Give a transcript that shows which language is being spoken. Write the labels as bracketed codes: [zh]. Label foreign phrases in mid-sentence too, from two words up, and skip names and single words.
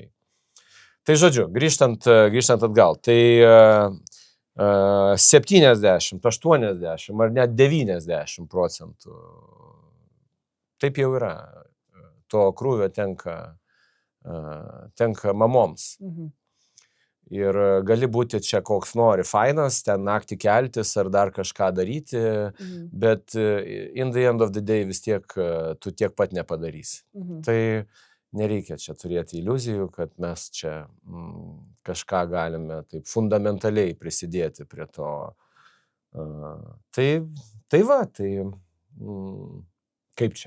[lt] Tai žodžiu, grįžtant atgal, tai 70, 80 ar net 90% taip jau yra. To krūvio tenka mamoms. Ir gali būti čia koks nori fainas, ten naktį keltis ar dar kažką daryti, bet [en] in the end of the day [lt] vis tiek tu tiek pat nepadarysi. Tai nereikia čia turėti iliuzijų, kad mes čia kažką galime taip fundamentaliai prisidėti prie to. Kaip čia?